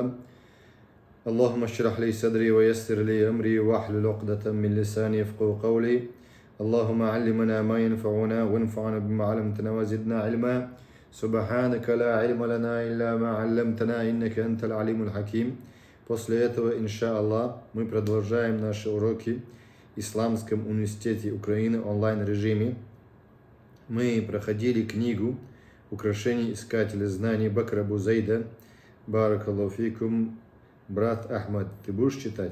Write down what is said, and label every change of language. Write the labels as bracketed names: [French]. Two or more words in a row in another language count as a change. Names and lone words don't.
[Arabic] اللهم اشرح لي صدري ويسر لي أمري واحلل عقدة من لساني يفقهوا قولي. اللهم علمنا ما ينفعنا وانفعنا بما علمتنا وزدنا علما. سبحانك لا علم لنا إلا ما علمتنا إنك أنت العليم الحكيم. [Russian] После этого, иншаллах, мы продолжаем наши уроки в Исламском университете Украины онлайн-режиме. Мы проходили книгу «Украшение искателя знаний» Бакра Абу Зайда. [Arabic] بارك الله فيكم. [Russian] Брат Ахмад, ты будешь читать?